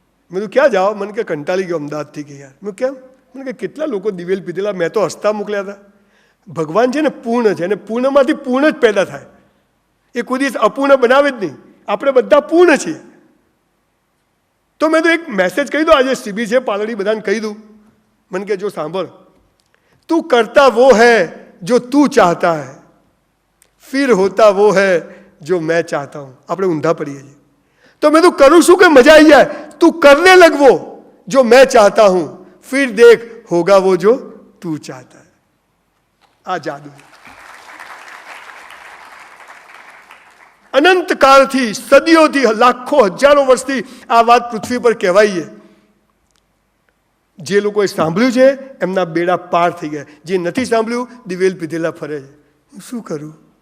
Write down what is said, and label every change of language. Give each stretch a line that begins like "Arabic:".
Gujarati: મેં તો ક્યાં જાઓ? મને કે કંટાળી ગયો અમદાવાદથી. કે યાર. મેં કેમ? મને કે કેટલા લોકો દિવેલ પીધેલા, મેં તો હસતા મોકલ્યા હતા. ભગવાન છે ને પૂર્ણ છે, અને પૂર્ણમાંથી પૂર્ણ જ પેદા થાય. એ કોઈ દિવસ અપૂર્ણ બનાવે જ નહીં. આપણે બધા પૂર્ણ છીએ. તો મેં તો એક મેસેજ કહી દો, આજે શિબિર છે પાલડી, બધાને કહી દઉં. મને કે જો સાંભળ, તું કરતા
Hindi: वो है जो तू चाहता है, फिर होता वो है जो मैं चाहता हूं.
Gujarati: આપણે ઊંધા પડીએ છીએ. તો મેં તું કરું શું કે મજા આવી જાય? તું કરને લગ
Hindi: वो जो मैं चाहता हूं, फिर देख होगा वो जो तू चाहता है.
Gujarati: આ જાદુ. અનંત કાળથી, સદીઓથી, લાખો હજારો વર્ષથી આ વાત પૃથ્વી પર કહેવાય છે. જે લોકોએ સાંભળ્યું છે એમના બેડા પાર થઈ ગયા. જે નથી સાંભળ્યું દિવેલ પીધેલા ફરે છે. હું શું કરું?